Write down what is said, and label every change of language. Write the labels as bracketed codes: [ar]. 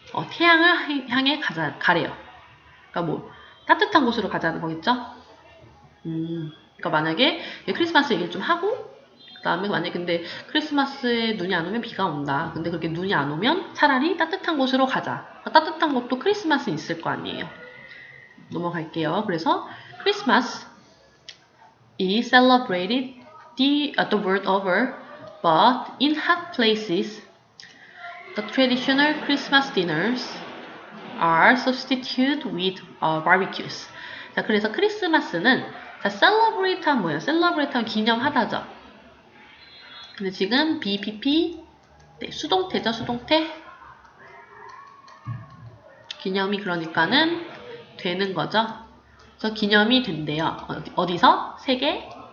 [ko] 태양을 향해 가래요. 그러니까 뭐 따뜻한 곳으로 가자는 거겠죠? 그러니까 만약에 크리스마스 얘기를 좀 하고 그 다음에 만약에 근데 크리스마스에 눈이 안 오면 비가 온다. 근데 그렇게 눈이 안 오면 차라리 따뜻한 곳으로 가자. 따뜻한 곳도 크리스마스는 있을 거 아니에요. 넘어갈게요. [en] 그래서 Christmas is celebrated the world over, but in hot places, the traditional Christmas dinners are substituted with barbecues. [ko] 자, 그래서 크리스마스는 자, celebrate 하면 뭐예요? celebrate 하면 기념하다죠. 근데 지금 BPP 네, 수동태죠, 수동태. 기념이 그러니까는 되는 거죠. 그래서 기념이 된대요. 어디서? 세계?